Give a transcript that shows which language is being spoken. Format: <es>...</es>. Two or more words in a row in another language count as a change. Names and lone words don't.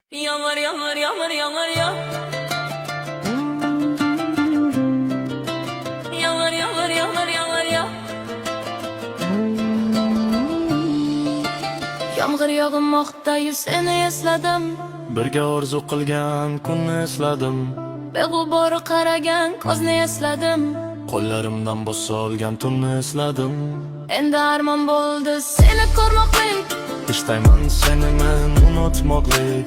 <tr>Yağmur yağmur yağmur yağmur ya. Yağmur yağmur yağmur yağmur ya.</tr> <uz>Yağmur yağmoqda seni esladim. Birga orzu qilgan kunni esladim. Beg'ubor qaragan ko'zni esladim. Qo'llarimdan bossa olgan tunni esladim. Endi armon bo'ldi seni ko'rmoqlik. Istayman seni men unutmoqlik.</uz>